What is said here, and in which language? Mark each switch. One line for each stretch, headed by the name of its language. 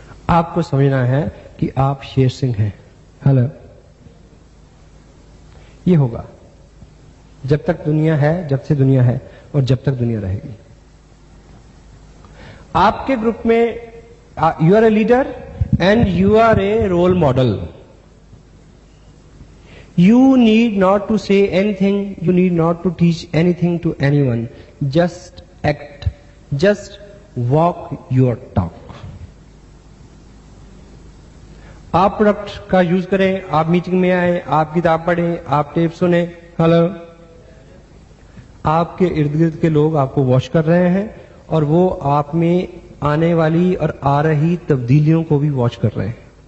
Hindi: आपको समझना है कि आप शेर सिंह हैं। हेलो, ये होगा जब तक दुनिया है, जब से दुनिया है और जब तक दुनिया रहेगी। आपके ग्रुप में
English: You are a leader and you are a role model. You need not to say anything, you need not to teach anything to anyone. Just act, just walk your talk.
Hindi: आप product का use करें, आप meeting में आए, आप किताब पढ़ें, आप टेप सुने. हेलो, आपके इर्द गिर्द के लोग आपको वॉच कर रहे हैं और वो आप में आने वाली और आ रही तब्दीलियों को भी वॉच कर रहे हैं.